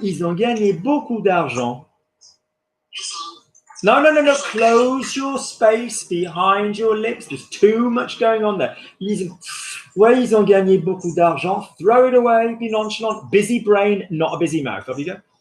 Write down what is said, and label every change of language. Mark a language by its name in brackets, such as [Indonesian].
[French] Ils ont gagné beaucoup d'argent. [English] No. Close your space behind your lips. There's too much going on there. [French] Ils ont gagné beaucoup d'argent. [English] Throw it away. Be nonchalant. Busy brain, not a busy mouth. Off you go.